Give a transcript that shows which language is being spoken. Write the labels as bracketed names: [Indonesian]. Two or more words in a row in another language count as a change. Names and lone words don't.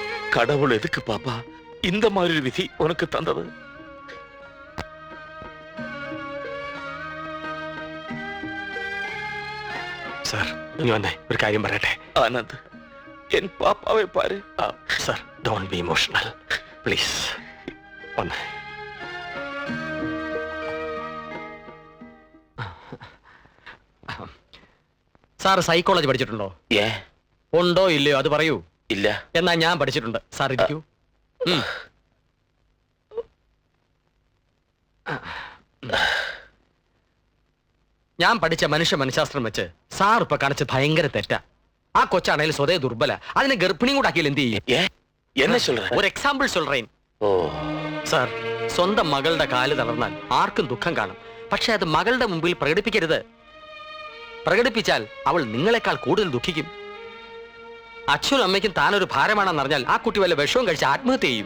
[Tamil] கடவுள் எதுக்கு பாப்பா இந்த மாதிரி ஒரு விதி உனக்கு தந்தது? [Malayalam] സാർ ഇനി വന്നേ, ഒരു കാര്യം പറയട്ടെ. [Tamil] ஆனந்த், என் பாப்பாவை பாரு. [Malayalam] സാർ, [English] don't be emotional please. [Malayalam] വന്നേ. സാർ സൈക്കോളജി പഠിച്ചിട്ടുണ്ടോ? [Tamil] ஏன்? [Malayalam] ഉണ്ടോ ഇല്ലയോ അത് പറയൂ. [Tamil] இல்ல. [Malayalam] എന്നാ ഞാൻ പഠിച്ചിട്ടുണ്ട്. സാർ ഇരിക്കൂ. ഞാൻ പഠിച്ച മനഃശാസ്ത്രം വെച്ച് സാർ ഇപ്പൊ കാണിച്ച് ഭയങ്കര തെറ്റാ. ആ കൊച്ചാണേലും സ്വതേ ദുർബല, അതിനെ ഗർഭിണിയും കൂടെ ആക്കിയാൽ എന്ത് ചെയ്യും? [Tamil] ஏன்? என்ன சொல்ற? [Malayalam] ഒരു എക്സാമ്പിൾ സൊല്ലേൻ. ஓ, സാർ, സ്വന്തം മകളുടെ കാല് തളർന്നാൽ ആർക്കും ദുഃഖം കാണും. പക്ഷെ അത് മകളുടെ മുമ്പിൽ പ്രകടിപ്പിക്കരുത്. പ്രകടിപ്പിച്ചാൽ അവൾ നിങ്ങളെക്കാൾ കൂടുതൽ ദുഃഖിക്കും. അച്ഛനും അമ്മയ്ക്കും താനൊരു ഭാരമാണെന്ന് അറിഞ്ഞാൽ ആ കുട്ടി വല്ല വിഷവും കഴിച്ച് ആത്മഹത്യ ചെയ്യും.